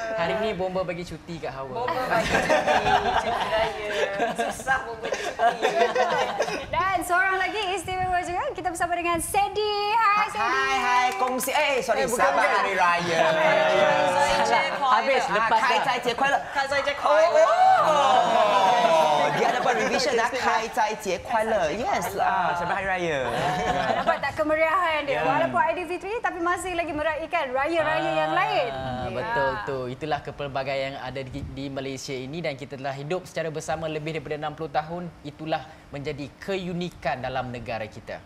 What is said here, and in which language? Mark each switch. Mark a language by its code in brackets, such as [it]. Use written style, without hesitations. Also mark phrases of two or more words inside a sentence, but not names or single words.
[ms] Hari ini Bomba bagi cuti kat Hawa. Bomba bagi cuti raya. Susah Bomba cuti. Dan seorang lagi istimewa juga, kita bersama dengan Sandy. Hai Sandy. Hai, kongsi. Selamat Hari Raya. Habis lepas dah. [zh] 开斋节快乐！开斋节快乐。 [ms] Di hadapan revision dah [zh] 开斋节快乐 [ms] Yes Selamat Hari Raya. Dapat tak kemeriahan dia? Walaupun Aidilfitri tapi masih lagi meraihkan raya-raya yang lain. Betul tu. Itulah kepelbagaian yang ada di Malaysia ini dan kita telah hidup secara bersama lebih daripada 60 tahun. Itulah menjadi keunikan dalam negara kita.